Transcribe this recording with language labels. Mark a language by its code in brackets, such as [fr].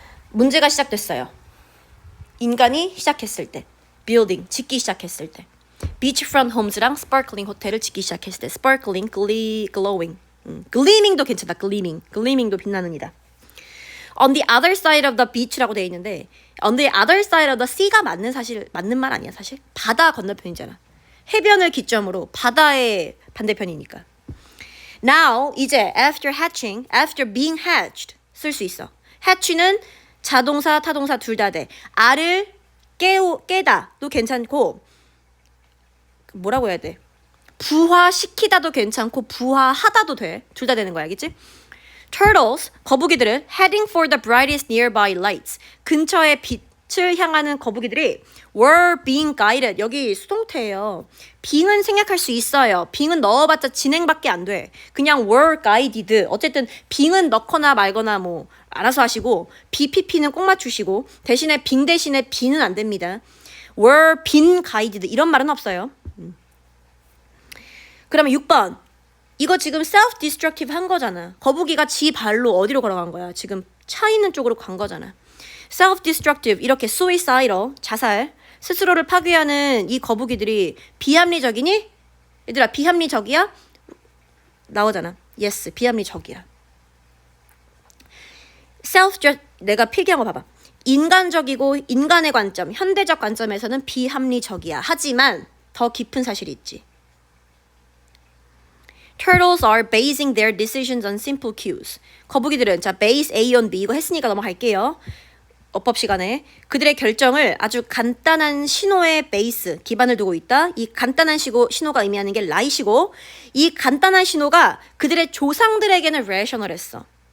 [ko] 문제가 시작됐어요. 인간이 시작했을 때, building, 짓기 시작했을 때, beachfront homes랑 sparkling 호텔을 짓기 시작했을 때, sparkling, glowing, gleaming도 괜찮다. gleaming도 빛나는 이다. [en] On the other side of the beach라고 [ko] 되어 있는데, [en] on the other side of the sea가 [ko] 맞는 말 아니야 사실. 바다 건너편이잖아. 해변을 기점으로 바다의 반대편이니까. Now 이제 after hatching, after being hatched 쓸 수 있어. hatch는 자동사, 타동사 둘 다 돼. 알을 깨다도 괜찮고 뭐라고 해야 돼? 부화시키다도 괜찮고 부화하다도 돼. 둘 다 되는 거야, 알겠지? [en] Turtles, [ko] 거북이들은 [en] heading for the brightest nearby lights. [ko] 근처의 빛을 향하는 거북이들이 [en] were being guided. [ko] 여기 수동태예요. being은 생략할 수 있어요. being은 넣어봤자 진행밖에 안 돼. 그냥 were guided. 어쨌든 being은 넣거나 말거나 뭐 알아서 하시고 BPP는 꼭 맞추시고 대신에 being 대신에 be는 안 됩니다. were being guided 이런 말은 없어요. 그러면 6번. 이거 지금 self-destructive 한 거잖아. 거북이가 지 발로 어디로 걸어간 거야? 지금 차 있는 쪽으로 간 거잖아. self-destructive, 이렇게 suicidal, 자살, 스스로를 파괴하는 이 거북이들이 비합리적이니? 얘들아, 비합리적이야? 나오잖아. yes, 비합리적이야. 내가 필기한 거 봐봐. 인간적이고 인간의 관점, 현대적 관점에서는 비합리적이야. 하지만 더 깊은 사실이 있지. [en] Turtles are basing their decisions on simple cues. [ko] 거북이들은 자 base A on B 이거 했으니까 넘어갈게요. 어법 시간에 그들의 결정을 아주 간단한 신호의 베이스 기반을 두고 있다. 이 간단한 신호가 의미하는 게 right이고 이 간단한 신호가 그들의 조상들에게는 rational했어.